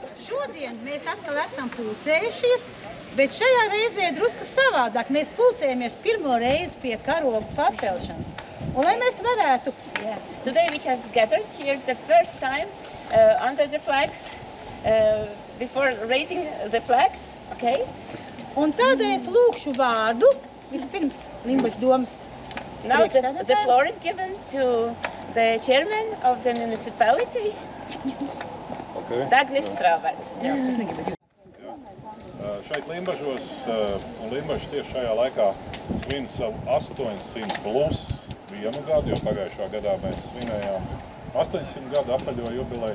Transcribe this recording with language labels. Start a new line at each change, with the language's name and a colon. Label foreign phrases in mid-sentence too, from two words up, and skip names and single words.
Latvian: Šodien mēs atkal esam pulcējušies, bet šajā reizē drusku savādāk. Mēs pulcējamies pirmo reizi pie karogu pacelšanas. Un lai mēs varētu...
English: Today we have gathered here the first time under the flags, before raising the flags, okay?
Latvian: Un tādēļ es lūkšu vārdu, vispirms Limbašu domas
English: Now the floor is given to the chairman of the municipality, Dagnis Strāvers.
Latvian: Šeit Limbažos, un Limbaži tieši šajā laikā svin savu 800 plus 1 gadu, jo pagājušā gadā mēs svinējām 800 gadu apaļo jubileju.